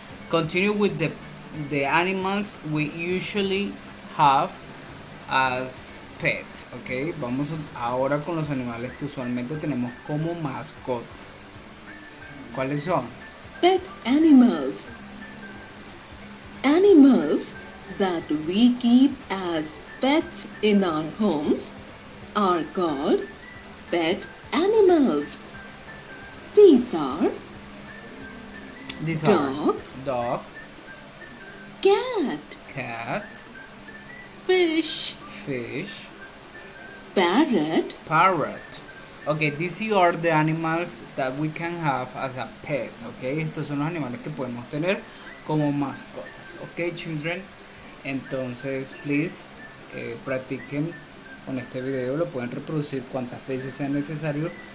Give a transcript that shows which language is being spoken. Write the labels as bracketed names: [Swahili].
[English] Continue with the animals we usually have as pet, ¿ok? [Spanish] Vamos ahora con los animales que usualmente tenemos como mascotas. ¿Cuáles son? [English] pet animals. Animals that we keep as pets in our homes are called pet animals. These are These dog, are dog, cat, cat, fish, fish, parrot, parrot. Okay, these are the animals that we can have as a pet. [Spanish] Okay, estos son los animales que podemos tener como mascotas. [English] Okay, children. [Spanish] Entonces, please, practiquen con este video. Lo pueden reproducir cuantas veces sea necesario.